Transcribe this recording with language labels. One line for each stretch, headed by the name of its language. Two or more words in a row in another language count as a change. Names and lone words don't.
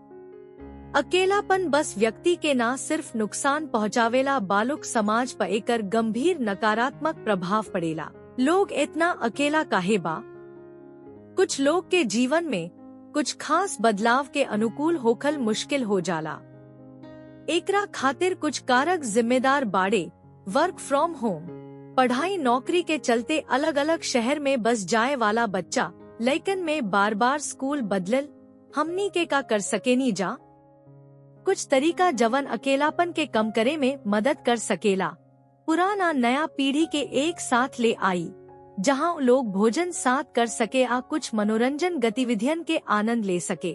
Bhojpuri: अकेलापन बस व्यक्ति के ना सिर्फ नुकसान पहुँचावेला बालुक समाज पर एकर गंभीर नकारात्मक प्रभाव पड़ेला। लोग इतना अकेला काहे बा? कुछ लोग के जीवन में कुछ खास बदलाव के अनुकूल होखल मुश्किल हो जाला। एकरा खातिर कुछ कारक जिम्मेदार बाड़े।
English: work from home,
Bhojpuri: पढ़ाई नौकरी के चलते अलग अलग शहर में बस जाए वाला बच्चा, लइकन में बार बार स्कूल बदलल, हमनी के का कर सकेनी जा। कुछ तरीका जवन अकेलापन के कम करे में मदद कर सकेला। पुराना नया पीढ़ी के एक साथ ले आई, जहां लोग भोजन साथ कर सके आ कुछ मनोरंजन गतिविधियन के आनंद ले सके।